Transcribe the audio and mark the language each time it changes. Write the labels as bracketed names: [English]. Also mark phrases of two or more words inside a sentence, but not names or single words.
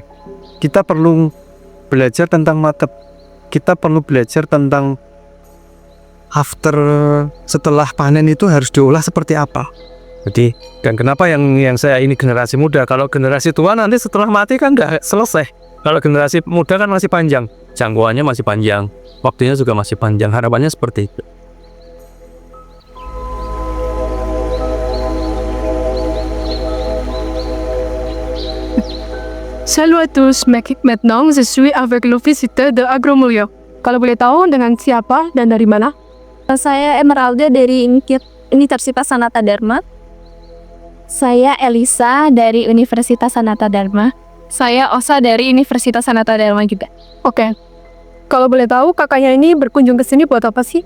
[Indonesian] Kita perlu belajar tentang kita perlu belajar tentang setelah panen itu harus diolah seperti apa. Jadi, dan kenapa yang saya ini generasi muda? Kalau generasi tua nanti setelah mati kan udah selesai. Kalau generasi muda kan masih panjang, jangkauannya masih panjang, waktunya juga masih panjang. Harapannya seperti itu. [French] Salut à tous, maintenant je suis avec l'officier de Agromulyo. [Indonesian] Kalau boleh tahu dengan siapa dan dari mana? Saya Emeralda dari Universitas Sanata Dharma. Saya Elisa dari Universitas Sanata Dharma. Saya Osa dari Universitas Sanata Dharma juga. Oke. Kalau boleh tahu kakaknya ini berkunjung ke sini buat apa sih?